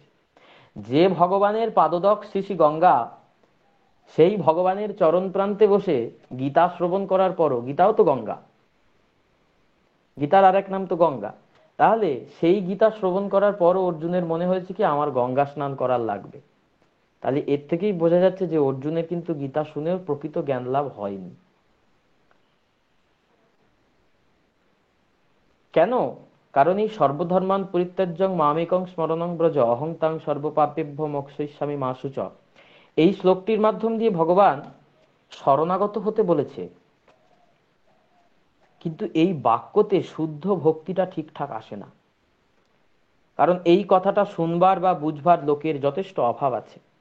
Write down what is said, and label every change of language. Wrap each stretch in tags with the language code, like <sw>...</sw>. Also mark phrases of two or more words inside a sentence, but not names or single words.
<bn>যে ভগবানের পাদদক শ্রী গঙ্গা, সেই ভগবানের চরণ প্রান্তে বসে গীতা শ্রবণ করার পরও, গীতাও তো গঙ্গা, গীতার আরেক নাম তো গঙ্গা, তাহলে সেই গীতা শ্রবণ করার পরও অর্জুনের মনে হয়েছে কি আমার গঙ্গা স্নান করার লাগবে। তাহলে এর থেকেই বোঝা যাচ্ছে যে অর্জুনের কিন্তু গীতা শুনেও প্রকৃত জ্ঞান লাভ হয়নি। কেন? কারণ এই</bn> <sa>সর্বধর্মান পরিত্যাজ্যং মামেকং স্মরণং ব্রজ অহং তাং সর্বপাপেভ্যো মোক্ষয়িষ্যামি মা শুচ,</sa> <bn>এই শ্লোকটির মাধ্যম দিয়ে ভগবান শরণাগত হতে বলেছে। কিন্তু এই বাক্যতে শুদ্ধ ভক্তিটা ঠিকঠাক আসে না, কারণ এই কথাটা শুনবার বা বুঝবার লোকের যথেষ্ট অভাব আছে।</bn>